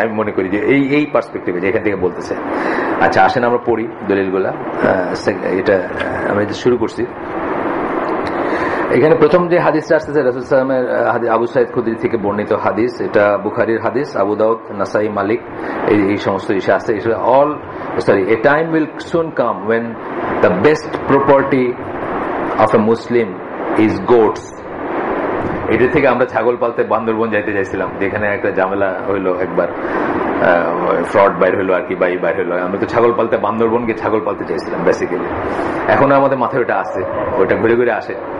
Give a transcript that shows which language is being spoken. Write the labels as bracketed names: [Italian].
[Bangla] আমি মনে করি যে এই পার্সপেক্টিভে যেখান থেকে বলতেছে। আচ্ছা আসেন আমরা পড়ি দলিলগুলা। এটা আমরা শুরু করছি। এখানে প্রথম যে হাদিসটা আসতেছে রাসূল সাল্লাল্লাহু আলাইহি ওয়াসাল্লামের আবু সাঈদ খুদরি থেকে বর্ণিত হাদিস, এটা বুখারীর হাদিস, আবু দাউদ, নাসাই, মালিক এই সমস্ত ইসে আছে। [English] A time will soon come when the best property of a Muslim is goats. [Bangla] এটা থেকে আমরা ছাগল পালতে বান্দরবন যাইতে চাইছিলাম, যেখানে একটা ঝামেলা হইলো একবার, ফ্রড বাইর হইলো আর কি, বাই বাইর হইলো। আমরা তো ছাগল পালতে বান্দরবন গিয়ে ছাগল পালতে চাইছিলাম বেসিক্যালি। এখন আমাদের মাথায় ওটা আছে, ওইটা ঘুরে ঘুরে আসে।